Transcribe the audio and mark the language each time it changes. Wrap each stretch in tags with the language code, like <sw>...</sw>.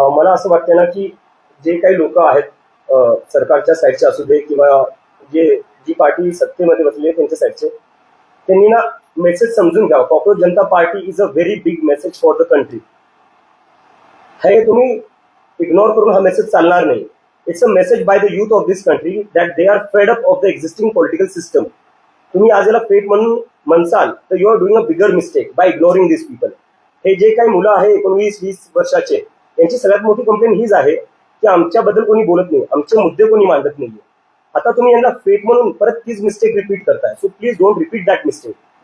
<mr>मला असं वाटतं ना की जे काही लोक आहेत सरकारच्या साईडचे असू दे किंवा जी पार्टी सत्तेमध्ये बसली आहे त्यांच्या साईडचे, त्यांनी ना मेसेज समजून घ्यावा.</mr> <en>Cockroach Janata party is a very big message for the country.</en> <mr>हे तुम्ही इग्नोर करून हा मेसेज चालणार नाही.</mr> <en>It's a message by the youth of this country that they are fed up of the existing political system.</en> <mr>तुम्ही आज याला फेट म्हणून म्हणसाल तर</mr> <en>You are doing a bigger mistake by ignoring this people.</en> <mr>हे जे काही मुलं आहे 19-20 वर्षाचे, यांची सगळ्यात मोठी कंप्लेंट हीच आहे की आमच्याबद्दल कोणी बोलत नाही, आमचे मुद्दे कोणी मांडत नाहीये. आता तुम्ही यांना फेट म्हणून परत तीच मिस्टेक रिपीट करताय.</mr> <en>So please don't repeat that mistake.</en>